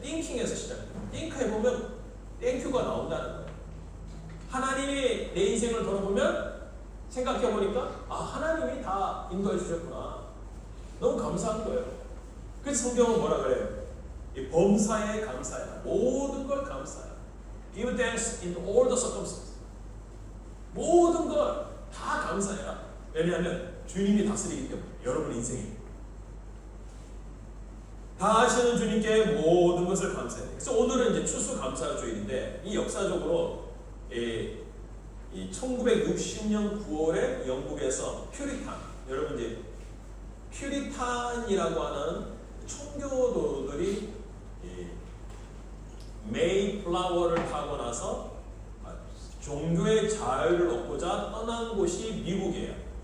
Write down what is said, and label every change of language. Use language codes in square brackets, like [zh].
[ko] thinking에서 시작돼요. think 해보면 thank유가 나온다는 거예요. 하나님이 내 인생을 돌아보면 생각해보니까 하나님이 다 인도해 주셨구나. 너무 감사한 거예요. 그래서 성경은 뭐라 그래요? 이 범사에 감사해라. 모든 걸 감사해라. [en] Give thanks in all the circumstances. [ko] 모든 걸 다 감사해라. 왜냐하면 주님이 다스리기 때문에 여러분 인생이 다 아시는 주님께 모든 것을 감사해요. 그래서 오늘은 이제 추수감사주일인데 이 역사적으로 이 1960년 9월에 영국에서 퓨리탄, 여러분 이제 퓨리탄이라고 하는 청교도들이 메이플라워를 타고 나서 종교의 자유를 얻고자 떠난 곳이 미국이에요.